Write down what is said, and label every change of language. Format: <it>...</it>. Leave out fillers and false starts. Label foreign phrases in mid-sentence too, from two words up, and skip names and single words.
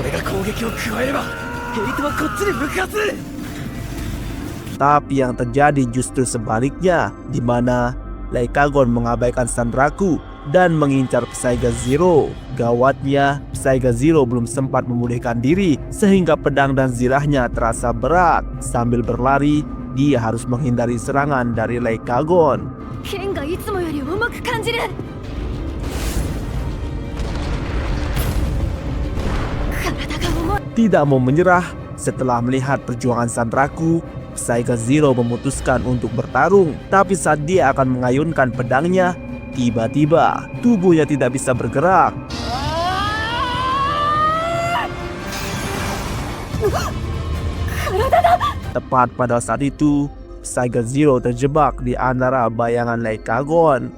<id>Tapi yang terjadi justru sebaliknya, di mana Laykagon mengabaikan Sanraku dan mengincar Psyga Zero. Gawatnya, Psyga Zero belum sempat memulihkan diri sehingga pedang dan zirahnya terasa berat. Sambil berlari, dia harus menghindari serangan dari Laykagon.</id> <ja>剣がいつもより重く感じる。体が重い。</ja> <id>Tidak mau menyerah, setelah melihat perjuangan Sanraku, Psyga Zero memutuskan untuk bertarung. Tapi saat dia akan mengayunkan pedangnya, tiba-tiba tubuhnya tidak bisa bergerak. Tepat pada saat itu, Psyga Zero terjebak di antara bayangan Laykagon.</id>